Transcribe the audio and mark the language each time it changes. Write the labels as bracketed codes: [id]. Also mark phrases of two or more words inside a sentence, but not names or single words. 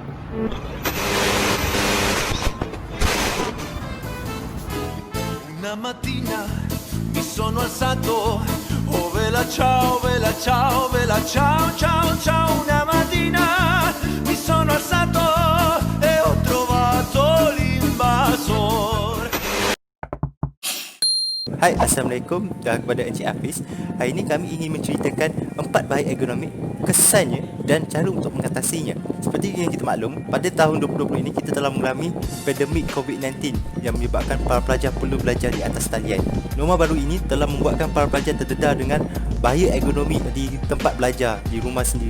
[it] Una mattina mi sono alzato, oh vela ciao, vela ciao, vela ciao, ciao, ciao. Una mattina mi sono alzato e ho trovato l'invasor. [ms] Hai, Assalamualaikum dan kepada Encik Hafiz. Hari ini kami ingin menceritakan 4 bahaya ergonomik, kesannya dan cara untuk mengatasinya. Seperti yang kita maklum, pada tahun 2020 ini kita telah mengalami pandemik COVID-19 yang menyebabkan para pelajar perlu belajar di atas talian. Norma baru ini telah membuatkan para pelajar terdedah dengan bahaya ergonomi di tempat belajar di rumah sendiri.